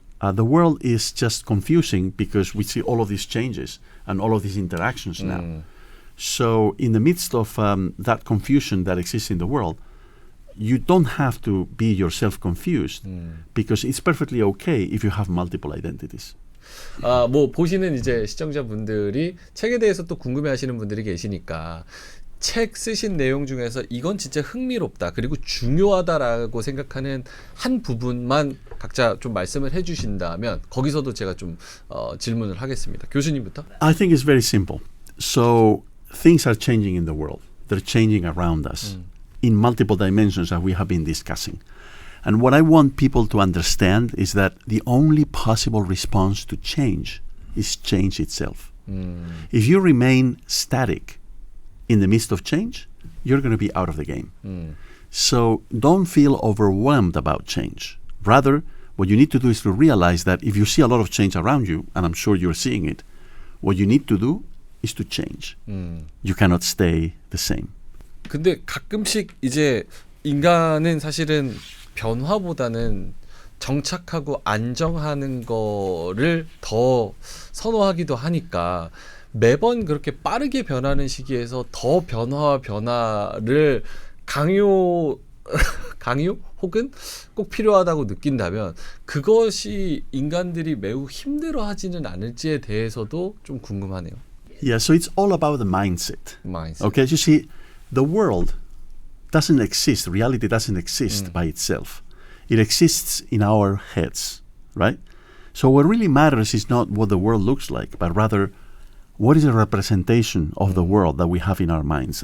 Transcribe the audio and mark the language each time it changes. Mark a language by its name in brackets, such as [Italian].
[English] The world is just confusing because we see all of these changes and all of these interactions now. So in the midst of that confusion that exists in the world, you don't have to be yourself confused because it's perfectly okay if you have multiple identities. [Korean] 뭐 보시는 이제 시청자분들이 책에 대해서 또 궁금해하시는 분들이 계시니까 책 쓰신 내용 중에서 이건 진짜 흥미롭다 그리고 중요하다라고 생각하는 한 부분만 각자 좀 말씀을 해주신다면 거기서도 제가 좀 질문을 하겠습니다. 교수님부터. [English] I think it's very simple. So things are changing in the world. They're changing around us in multiple dimensions that we have been discussing. And what I want people to understand is that the only possible response to change is change itself. If you remain static in the midst of change, you're going to be out of the game. So don't feel overwhelmed about change. Rather, what you need to do is to realize that if you see a lot of change around you, and I'm sure you're seeing it, what you need to do is to change. You cannot stay the same. [Korean] 근데 가끔씩 이제 인간은 사실은 변화보다는 정착하고 안정하는 거를 더 선호하기도 하니까 매번 그렇게 빠르게 변하는 시기에서 더 변화와 변화를 강요 혹은 꼭 필요하다고 느낀다면 그것이 인간들이 매우 힘들어하지는 않을지에 대해서도 좀 궁금하네요. [English] Yeah, so it's all about the mindset. Mindset. Okay, you see, the world doesn't exist, reality doesn't exist by itself. It exists in our heads, right? So what really matters is not what the world looks like, but rather what is a representation of the world that we have in our minds.